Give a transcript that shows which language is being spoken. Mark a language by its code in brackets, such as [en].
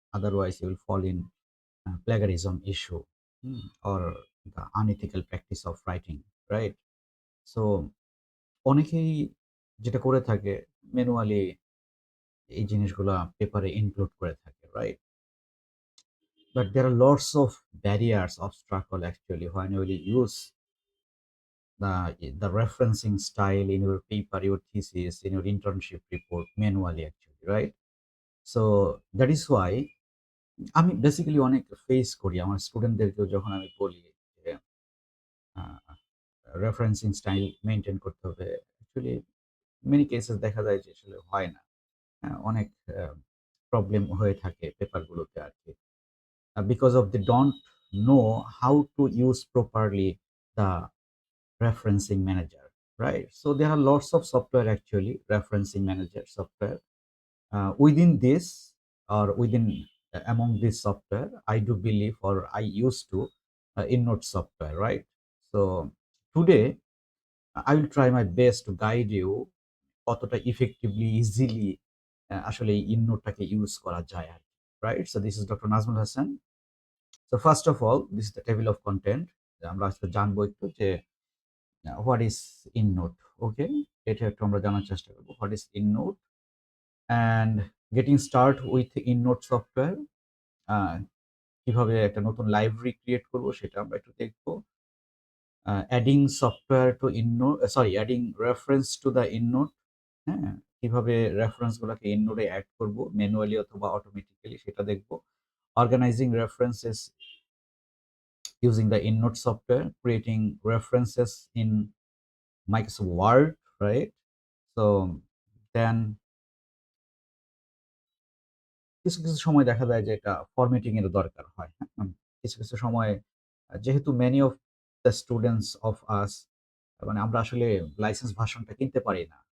[en] Otherwise you will fall in plagiarism issue, or the unethical practice of writing, right? [bn] So অনেকেই যেটা করে থাকে manually এই জিনিসগুলা পেপারে ইনক্লুড করে থাকে, right? [en] But there are lots of barriers, obstacle actually when you will use the referencing style in your paper, your thesis, in your internship report manually actually, right? So that is why [bn] আমি basically অনেক face করি আমার স্টুডেন্টদেরকেও যখন আমি বলি যে referencing style maintain করতে হবে। অ্যাকচুয়ালি [en] many cases [bn] দেখা যায় যে আসলে হয় না। হ্যাঁ? অনেক প্রবলেম হয়ে থাকে পেপারগুলোতে আরকি। [en] Because of they don't know how to use properly the referencing manager, right? So there are lots of software actually, referencing manager software. Within this or within among this software, I do believe or I used to EndNote software, right? So today I will try my best to guide you [bn] কতটা effectively, easily আসলে এই EndNote-টাকে use করা যায় আরকি, [en] right? So this is Dr. Nazmul Hasan. So first of all, this is the table of content. [bn] আমরা আজকে জানবো একটু যে [en] what is EndNote, [bn] ওকে? এটা একটু আমরা জানার চেষ্টা করবো। [en] What is EndNote and getting start with EndNote software. [bn] আ কিভাবে একটা নতুন লাইব্রেরি ক্রিয়েট করব সেটা আমরা একটু দেখবো। [en] Adding software to adding reference to the EndNote, হ্যাঁ? [bn] কিভাবে রেফারেন্স গুলাকে ইননোটে এড করব ম্যানুয়ালি অথবা অটোমেটিক্যালি সেটা দেখবো। [en] Organizing references using the EndNote software, creating references in Microsoft Word, right? So then [bn] কিছু সময় দেখা যায় যে এটা ফরম্যাটিং এরও দরকার হয়। হ্যাঁ? কিছু সময় যেহেতু [en] many of the students of us [bn] মানে আমরা আসলে লাইসেন্স ভার্সনটা কিনতে পারি না।